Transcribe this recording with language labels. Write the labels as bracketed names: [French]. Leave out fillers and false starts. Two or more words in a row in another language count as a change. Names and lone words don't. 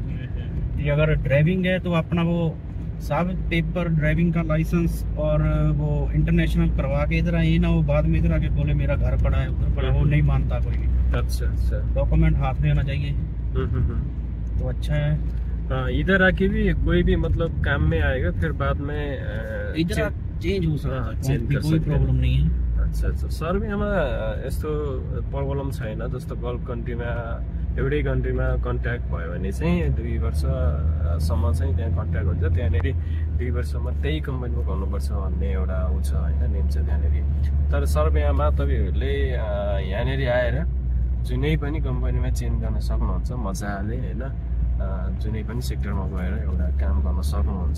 [Hindi] ये अगर ड्राइविंग है तो अपना वो सब पेपर, ड्राइविंग का लाइसेंस और वो इंटरनेशनल करवा के इधर आए ना, वो बाद में इधर आके बोले मेरा घर पड़ा है उधर पड़ा, वो नहीं मानता कोई भी। अच्छा अच्छा। डॉक्यूमेंट हाथ में होना चाहिए तो अच्छा है। हाँ इधर आके भी कोई भी मतलब काम में आएगा, फिर बाद में इधर चेंज हो सकता है, चेंज कर कोई प्रॉब्लम नहीं है। अच्छा अच्छा। [Nepali] सर्बियामा यस्तो प्रब्लम छैन, जस्तो [English] Gulf country [Nepali] एउटै कन्ट्रीमा कन्ट्याक्ट भयो भने चाहिँ 2 वर्षसम्म चाहिँ त्यहाँ कन्ट्याक्ट हुन्छ, त्यहाँनिर 2 वर्षमा त्यही कम्पनीमा गर्नुपर्छ भन्ने एउटा ऊ छ होइन, नेम छ त्यहाँनिर। तर सर्बियामा तपाईँहरूले यहाँनिर आएर जुनै पनि कम्पनीमा चेन्ज गर्न सक्नुहुन्छ मजाले होइन, जुनै पनि सेक्टरमा गएर एउटा काम गर्न सक्नुहुन्छ।